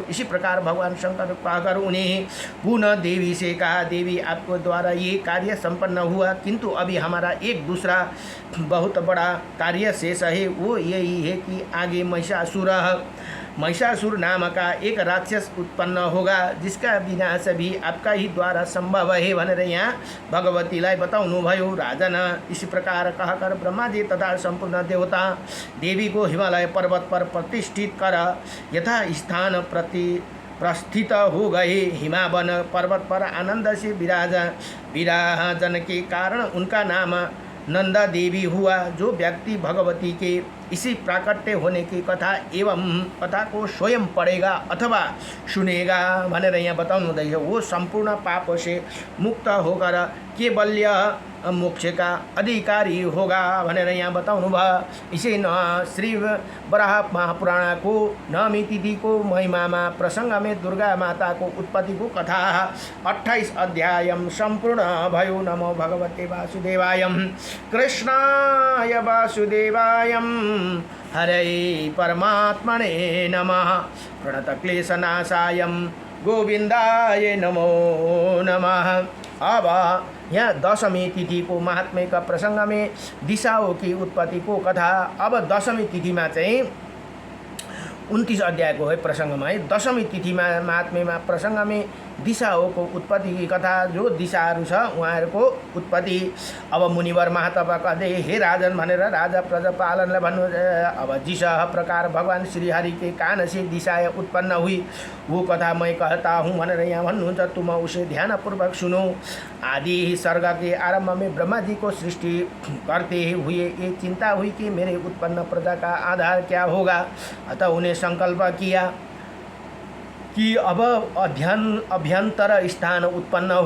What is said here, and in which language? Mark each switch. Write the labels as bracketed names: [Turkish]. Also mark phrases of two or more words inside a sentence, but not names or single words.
[Hindi] इसी प्रकार भगवान शंकर कहकर उन्हें पुनः देवी से कहा, देवी आपको द्वारा ये कार्य संपन्न हुआ, किंतु अभी हमारा एक दूसरा बहुत बड़ा कार्य शेष है। वो यही है कि आगे महिषासुर नाम का एक राक्षस उत्पन्न होगा, जिसका विनाश भी आपका ही द्वारा संभव है [Nepali] भनेर यहाँ भगवतीलाई बताउनु भयो। [Hindi] राजन इसी प्रकार कहकर ब्रह्मा जी तथा संपूर्ण देवता देवी को हिमालय पर्वत पर प्रतिष्ठित कर यथा स्थान प्रस्थित हो गए। हिमावन पर्वत पर आनंद से विराजन के कारण उनका नाम नंदा देवी हुआ। जो व्यक्ति भगवती के इसी प्राकट्य होने की कथा एवं कथा को स्वयं पढ़ेगा अथवा सुनेगा [Nepali] भनेर यहाँ बताउनु हुँदैछ, [Hindi] वो संपूर्ण पाप से मुक्त होकर केवल्य मोक्ष का अधिकारी होगा [Nepali] भनेर यहाँ बताउनु भयो। [Hindi] इसे न श्री वराह महापुराण को नवमी तिथि को महिमा प्रसंग में दुर्गा माता को उत्पत्ति को कथा 28 अध्याय संपूर्ण भयो। [Sanskrit] नमो भगवते वासुदेवाय कृष्णाय वासुदेवाय हरे परमात्मने नमः। प्रणतक्लेशनाशाय गोविंदाय नमो नमः। [Hindi] अब यहाँ दशमी तिथि को महात्म्य का प्रसंग में दिशाओं की उत्पत्ति को कथा। अब दशमी तिथि में चाहिँ 29 अध्याय को है प्रसंग में दशमी तिथि में महात्म्य में प्रसंग में दिशाओं को उत्पत्ति की कथा। [Nepali] जो दिशाहरू छ उहाँहरूको उत्पत्ति। [Hindi] अब मुनिवर महातप कहते, हे राजन [Nepali] भनेर राजा प्रजापालनलाई भन्नु। [Hindi] अब जिसह प्रकार भगवान श्रीहरि के कान से दिशाएं उत्पन्न हुई, वो कथा मैं कहता हूँ [Nepali] भनेर यहाँ भन्नुहुन्छ। [Hindi] तुम उसे ध्यानपूर्वक सुनो। आदि सर्ग के आरंभ में ब्रह्मा जी को सृष्टि करते हुए ये चिंता हुई कि मेरे उत्पन्न प्रजा का आधार क्या होगा। अतः उन्हें संकल्प किया कि अब अभ्यंतर स्थान उत्पन्न हो।